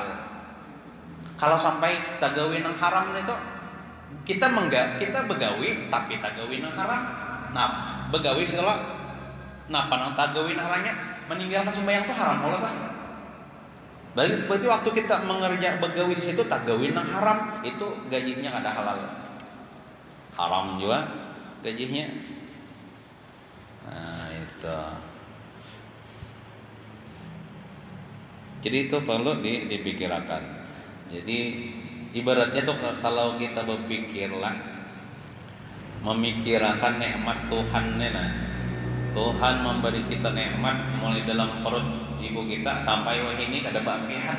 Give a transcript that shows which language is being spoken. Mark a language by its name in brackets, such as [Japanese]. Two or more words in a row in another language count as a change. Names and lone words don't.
[Banjar] Kalau sampai tagawi nang haram itu kita begawi tapi tagawi nang haram. Nah, begawi segala napa nang tagawi nang haramnya meninggalkan sembahyang itu haram olah tah. Berarti waktu kita mengerja begawi di situ tagawi nang haram itu gajinya kada halal. Haram juga gajinya. Nah, itu. [Indonesian] Jadi itu perlu dipikirkan. [Banjar] Jadi ibaratnya tuh kalau kita memikirkan nikmat Tuhan Tuhan memberi kita nikmat mulai dalam perut ibu kita sampai ini kada bampihan.